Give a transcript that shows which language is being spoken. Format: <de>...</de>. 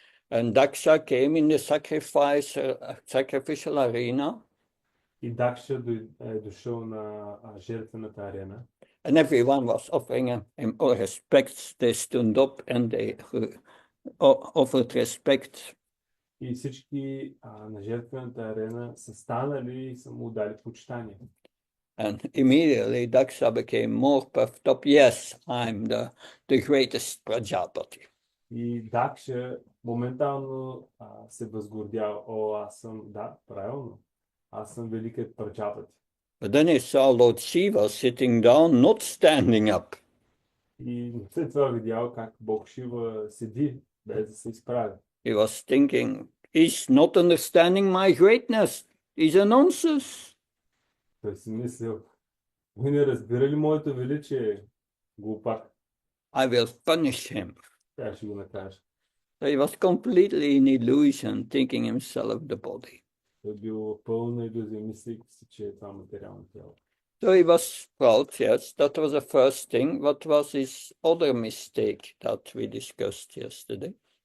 <en>And Daksha came in the sacrificial arena.</en> <bg>И Дакша е дошъл на жертвената арена.</bg> <en>And everyone was offering him all respect. They stood up and they offered respect.</en> <bg>И всички на жертвената арена са станали и са му дали почитание.</bg> <en>And immediately Daksha became more puffed up. Yes, I'm the greatest Prajapati.</en> <bg>И Дакша моментално се възгордял. О, аз съм, да, правилно. Аз съм великият Праджапати.</bg> <en>But then he saw Lord Shiva sitting down, not standing up.</en> <bg>И след това видял как Бог Шива седи, без да се изправи.</bg> <en>He was thinking, he's not understanding my greatness. He's a nonsense.</en> <bg>Той си мислил, ви не разбира ли моето величие, глупак?</bg> <en>I will punish him.</en> <bg>Тя ще го накажа.</bg> <en>So he was completely in illusion, thinking himself the body.</en> <bg>Той бил пълна илюзия, мислейки си, че е това материално тяло.</bg> <en>So he was proud, yes, that was the first thing. What was his other mistake that we discussed yesterday?</en>